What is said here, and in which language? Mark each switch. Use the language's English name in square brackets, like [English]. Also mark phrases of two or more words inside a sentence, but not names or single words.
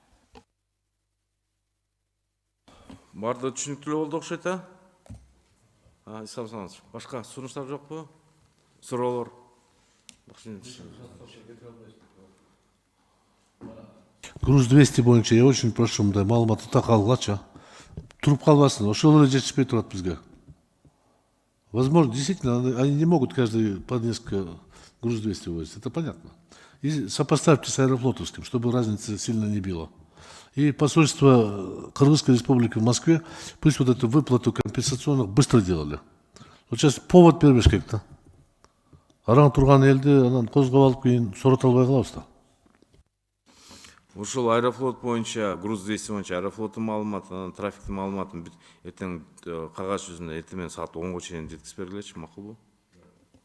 [Kyrgyz] Барды түшүнүктүү болду окшойт, Исхак Абсамович, башка сунуштар жокпу? Суроолор? Груз 200 боюнча [Russian] я очень прошу [Kyrgyz] мындай маалыматты так алгачы. Туруп калбасын, ошол эле жетишпей турат бизге. [Russian] Возможно, действительно, они не могут каждый по несколько груз 200 возить, это понятно. И сопоставьте с Аэрофлотовским, чтобы разница сильно не била. И посольство Кыргызской республики в Москве, пусть вот эту выплату компенсационных быстро делали. [Kyrgyz] Вот сейчас повод бербеш керек-то. Араң турган элди анан козгоп алып кийин сурат албай калабыз да. Ушул Аэрофлот боюнча, груз 200 боюнча Аэрофлоттун маалыматы, анан трафиктин маалыматын эртең кагаз жүзүндө эртең саат 10го чейин жеткизип бергилечи, макулбу?